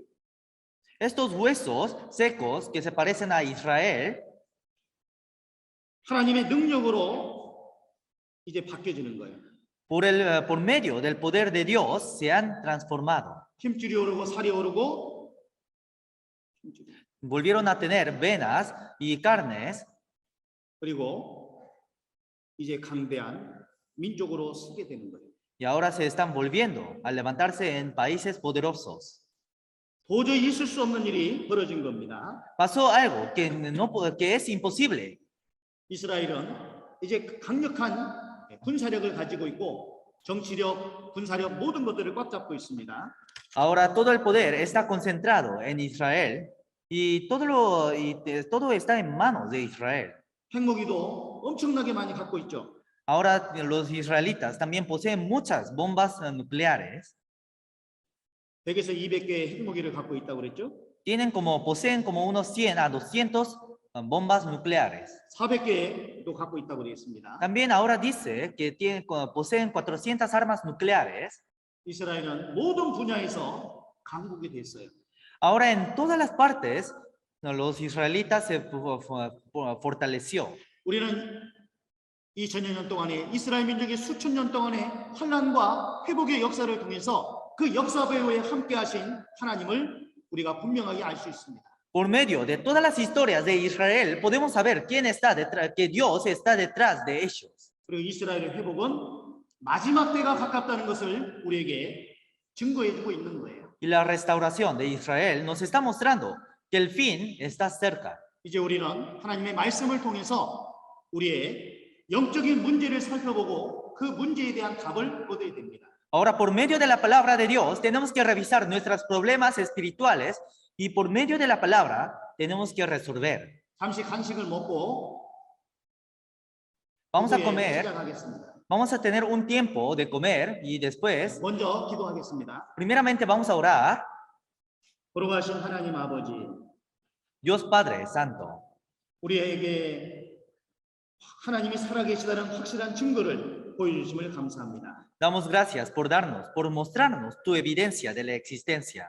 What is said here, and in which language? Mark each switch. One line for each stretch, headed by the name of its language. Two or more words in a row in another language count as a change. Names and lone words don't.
Spanish: Estos huesos secos que se parecen a Israel,
Korean: 하나님의 능력으로 이제 바뀌어지는 거예요.
Spanish: por medio del poder de Dios, se han transformado.
Korean: 힘줄이 오르고 살이 오르고
Spanish: Volvieron a tener venas y carnes
Korean: 그리고 이제 강대한 민족으로 서게 되는 거예요.
Spanish: y ahora se están volviendo a levantarse en países poderosos.
Korean: 도저히 있을 수 없는 일이 벌어진 겁니다.
Spanish: Pasó algo que es imposible.
Korean: 이스라엘은 이제 강력한 군사력을 가지고 있고 정치력, 군사력 모든 것들을 꽉 잡고 있습니다.
Spanish: Ahora todo el poder está concentrado en Israel y todo está en manos de Israel.
Korean: 핵무기도 엄청나게 많이 갖고 있죠.
Spanish: Ahora los israelitas también poseen muchas bombas nucleares.
Korean: 100에서 200개의 핵무기를 갖고 있다고 그랬죠.
Spanish: Poseen como unos 100 a 200 bombas nucleares.
Korean: 400개도 갖고 있다고 되어 있습니다.
Spanish: También ahora dice que poseen 400 armas nucleares.
Korean: 이스라엘은 모든 분야에서 강국이 됐어요.
Spanish: Ahora en todas las partes los israelitas se fortaleció.
Korean: 우리는 2000여 년 동안에 이스라엘 민족의 수천 년 동안의 환란과 회복의 역사를 통해서 그 역사 배후에 함께 하신 하나님을 우리가 분명하게 알 수 있습니다.
Spanish: Por medio de todas las historias de Israel podemos saber que Dios está detrás de ellos.
Korean: 그리고 이스라엘의 회복은 마지막 때가 가깝다는 것을 우리에게 증거해 주고 있는 거예요.
Spanish: Y la restauración de Israel nos está mostrando que el fin está cerca.
Korean: 이제 우리는 하나님의 말씀을 통해서 우리의 영적인 문제를 살펴보고 그 문제에 대한 답을 얻어야 됩니다.
Spanish: Ahora, por medio de la palabra de Dios, tenemos que revisar nuestros problemas espirituales y por medio de la palabra tenemos que resolver.
Korean: 잠시 간식을 먹고
Spanish: Vamos a
Korean: 후에
Spanish: comer,
Korean: 시작하겠습니다.
Spanish: vamos a tener un tiempo de comer y después,
Korean: 먼저 기도하겠습니다.
Spanish: primeramente vamos a orar.
Korean: 걸어가신 하나님 아버지,
Spanish: Dios Padre Santo,
Korean: 우리에게 하나님이 살아계시다는 확실한 증거를 보여주심을 감사합니다.
Spanish: damos gracias por mostrarnos tu evidencia de la existencia.